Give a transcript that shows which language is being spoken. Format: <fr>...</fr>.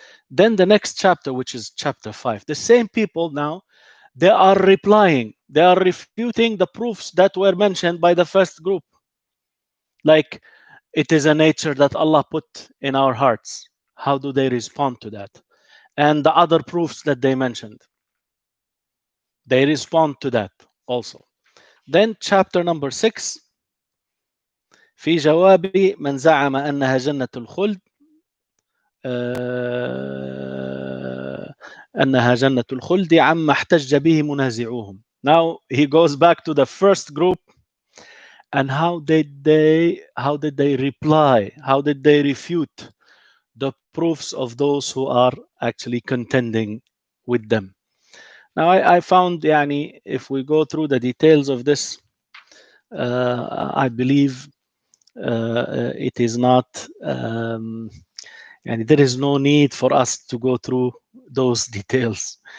<en>Then the next chapter, which is chapter 5, the same people now, they are replying, they are refuting the proofs that were mentioned by the first group. Like, it is a nature that Allah put in our hearts. How do they respond to that? And the other proofs that they mentioned, they respond to that also. Then chapter number 6,</en> <ar>في جواب من زعم أنها جنة الخلد أنها جنة الخلد عما احتج به منازعوهم.</ar> <en>Now he goes back to the first group, and how did they reply? How did they refute the proofs of those who are actually contending with them? Now I found, yani, if we go through the details of this, I believe it is not, and there is no need for us to go through those details.</en>